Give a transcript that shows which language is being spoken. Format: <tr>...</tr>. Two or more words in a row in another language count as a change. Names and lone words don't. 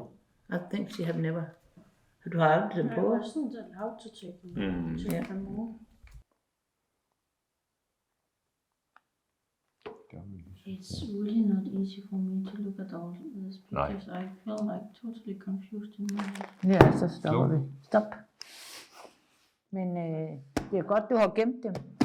<en>I think she had never had them på. I wasn't allowed to take them home. It's really not easy for me to look at all these pictures. I feel like totally confused in my head.</en> <da>Ja, så stopper vi. Stop. Men det er godt, du har gemt dem.</da>